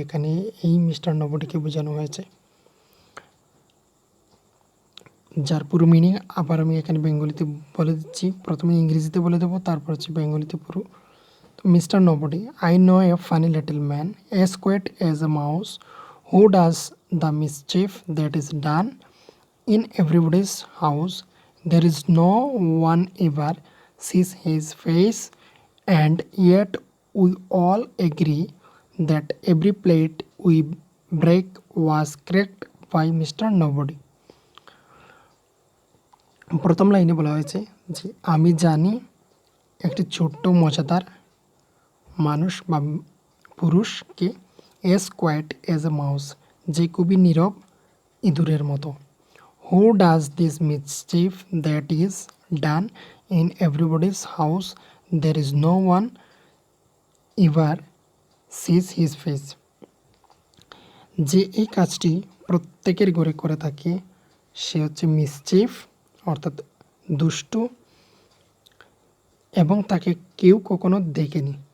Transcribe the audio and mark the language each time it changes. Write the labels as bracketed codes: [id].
[bn] এখানে এই মিস্টার নবডিকে বোঝানো হয়েছে, যার পুরো মিনিং আবার আমি এখানে বেঙ্গলিতে বলে দিচ্ছি। প্রথমে ইংরেজিতে বলে দেবো, তারপর হচ্ছে বেঙ্গলিতে পুরো। [en] Mister Nobody, I know a funny little man as quiet as a mouse who does the mischief that is done in everybody's house. There is no one ever sees his face, and yet we all agree that every plate we break was cracked by Mr. Nobody. [bn] প্রথম লাইনে বলা হয়েছে যে আমি জানি একটি ছোট্ট মজাদার মানুষ বা পুরুষকে [en] as quiet as a mouse, [bn] যে খুবই নীরব ইঁদুরের মতো। [en] Who does this mischief that is done in everybody's house? There is no one ever sees his face. [bn] যে এই কাজটি প্রত্যেকের ঘরে করে থাকে সে হচ্ছে মিসচিফ অর্থাৎ দুষ্টু, এবং তাকে কেউ কখনো দেখেনি।